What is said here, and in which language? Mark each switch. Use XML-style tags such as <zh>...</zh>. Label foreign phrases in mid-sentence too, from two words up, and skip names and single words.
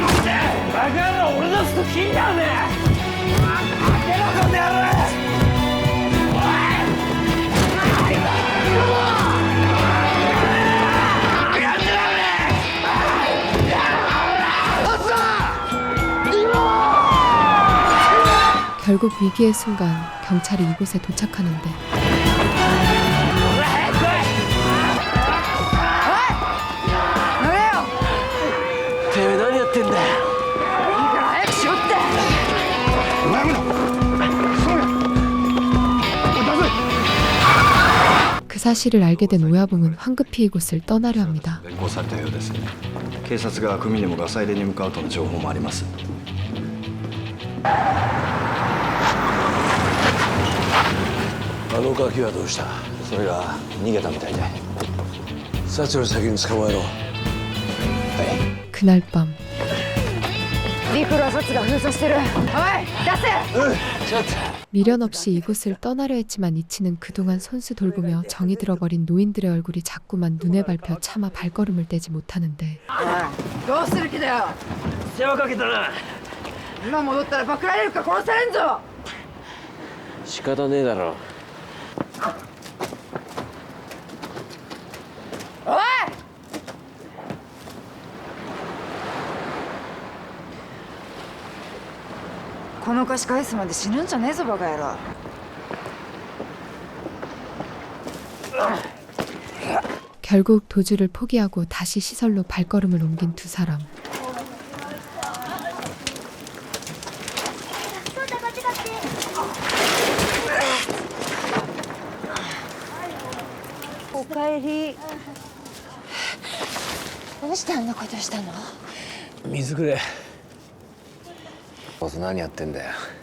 <ja>んでバカ野郎俺のストキンだよね開けろこの野郎おいやってられ</ja> <ko>결국 위기의 순간 경찰이 이곳에 도착하는데</ko> <ja>てめえ何やってんだよ。いいから早くしろって。</ja> <ko>그 사실을 알게 된 오야봉은 황급히 이곳을 떠나려 합니다.</ko> <ja>連行されたようです。警察が組にもガサ入れに向かうとの情報もあります。あのガキはどうした？それが逃げたみたいで。幸を先に捕まえろ。</ja> <ko>그날 밤</ko> <ja>陸路殺が封鎖してる。おい出せ。ちょっと</ja> <ko>미련 없이 이곳을 떠나려 했지만 이치는 그동안 손수 돌보며 정이 들어버린 노인들의 얼굴이 자꾸만 눈에 밟혀 차마 발걸음을 떼지 못하는데</ko> <ja>どうする気だよ。世話かけたな。今戻ったらパクられるか殺されんぞ。仕方ねえだろ。おい。この貸し返すまで死ぬんじゃねえぞバカ野郎。</ja> <ko>결국 도주를 포기하고 다시 시설로 발걸음을 옮긴 두 사람.</ko> <ja>おかえり。どうしてあんなことしたの？水くれ。ボス何やってんだよ。</ja>